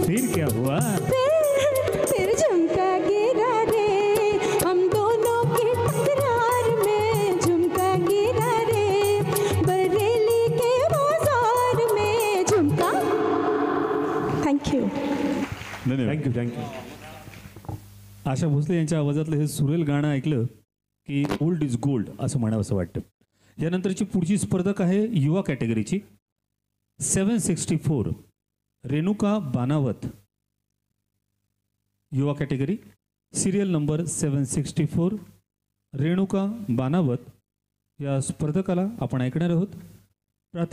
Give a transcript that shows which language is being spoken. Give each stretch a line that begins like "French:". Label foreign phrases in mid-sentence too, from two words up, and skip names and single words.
Hindi: क्या हुआ? फिर झुमका गिरा रे, हम दोनों की तकरार में झुमका गिरा रे, बरेली के बाजार में झुमका।
English: Thank you. Thank you thank you.
Marathi: आशा भोसले यांच्या आवाजातलं हे सुरेल गाणं ऐकलं की
English: old is gold
Marathi: असं म्हणावं असं वाटतं. यानंतरची पुढची स्पर्धक आहे युवा कॅटेगरीची. 764 रेणुका बानावत, युवा कॅटेगरी, सिरियल नंबर 764 रेणुका बानावत या स्पर्धकाला आपण ऐकणार आहोत.